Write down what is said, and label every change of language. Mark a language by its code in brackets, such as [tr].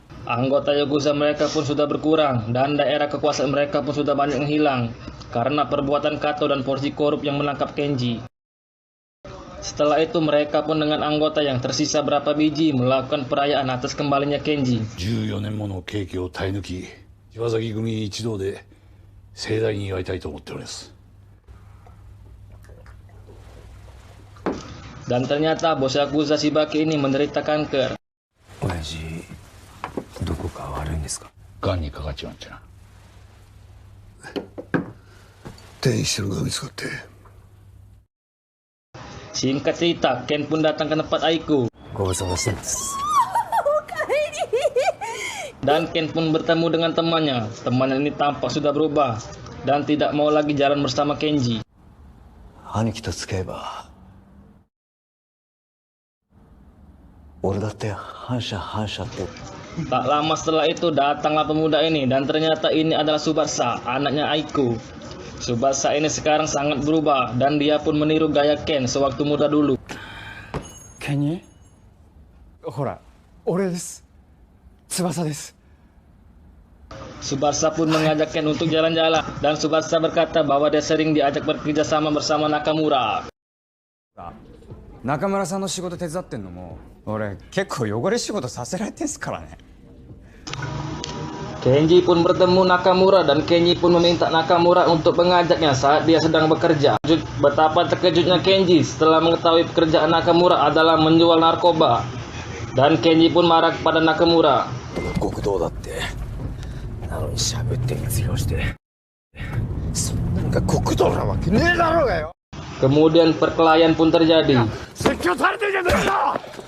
[id] Anggota Yakuza mereka pun sudah berkurang, dan daerah kekuasaan mereka pun sudah banyak yang hilang karena perbuatan Kato dan polisi korup yang menangkap Kenji. Setelah itu mereka pun dengan anggota yang tersisa berapa biji melakukan perayaan atas kembalinya Kenji. [ja] 14年もの刑期を耐え抜き、柴崎組一同で盛大に祝いたいと思っております。 [id] Dan ternyata bos Yakuza Shibaki ini menderita kanker. [ja] 親父、どこか悪いんですか？がんにかかっちまってな。転移してるのが見つかって。 [id] Singkat cerita, Ken pun datang ke tempat Aiko. [ja] ご無沙汰してます。 [id] Dan Ken pun bertemu dengan temannya. Temannya ini tampak sudah berubah dan tidak mau lagi jalan bersama Kenji. [ja] 兄貴と付き合えば、俺だって反社って。 [id] Tak lama setelah itu datanglah pemuda ini, dan ternyata ini adalah Tsubasa, anaknya Aiko. Tsubasa ini sekarang sangat berubah dan dia pun meniru gaya Ken sewaktu muda dulu. [ja] ケニー、ほら、俺です。翼です。 [id] Tsubasa pun mengajak Ken untuk jalan-jalan, dan Tsubasa berkata bahwa dia sering diajak bekerja sama bersama Nakamura. [ja] 中村さんの仕事手伝ってんのも俺結構汚れ仕事させられてんすからね。 [id] Kenji pun bertemu Nakamura dan Kenji pun meminta Nakamura untuk mengajaknya saat dia sedang bekerja. Betapa terkejutnya Kenji setelah mengetahui pekerjaan Nakamura adalah menjual narkoba. Dan Kenji pun marah kepada Nakamura. [ja] 極道だってなのに喋って密漁して、そんなんが極道なわけねえだろうがよ。 [id] Kemudian perkelahian pun terjadi. [ja] 説教されてるじゃねえか。